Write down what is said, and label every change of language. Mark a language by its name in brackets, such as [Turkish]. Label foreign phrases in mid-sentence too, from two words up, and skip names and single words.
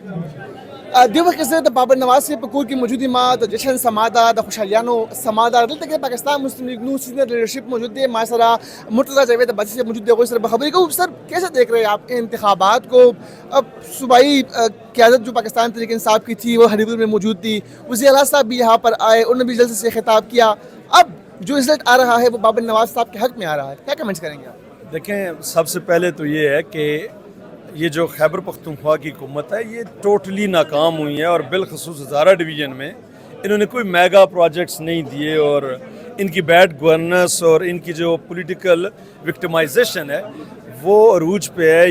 [Pashto] دی وخت زه د بابر نواز صاحب په کور کې موجود یم. ما د جشن سما ده، د خوشحالیانو سما ده. دلته کې پاکستان مسلم لیگ نون [English] senior leadership [Pashto] موجود دی. ما سره مرتضیٰ جاوید عباسی صاحب موجود دی. هغوی سره به خبرې کوو. [Urdu] سر کیسے دیکھ رہے ہیں آپ انتخابات کو؟ اب صوبائی قیادت جو پاکستان تحریک انصاف کی تھی وہ ہری پور میں موجود تھی. وزیر اعلیٰ صاحب بھی یہاں پر آئے، انہوں نے بھی جلسے سے خطاب کیا. اب جو رزلٹ آ رہا ہے وہ بابر نواز صاحب کے حق میں آ رہا ہے. کیا کمنٹس کریں گے آپ؟ دیکھیں، سب سے پہلے تو یہ ہے کہ یہ جو خیبر پختونخوا کی حکومت ہے یہ ٹوٹلی ناکام ہوئی ہے، اور بالخصوص ہزارہ ڈویژن میں انہوں نے کوئی [English] mega projects [Urdu] نہیں دیے، اور ان کی [English] bad governance [Urdu] اور ان کی جو [English] political victimization [Urdu] ہے وہ عروج پہ ہے.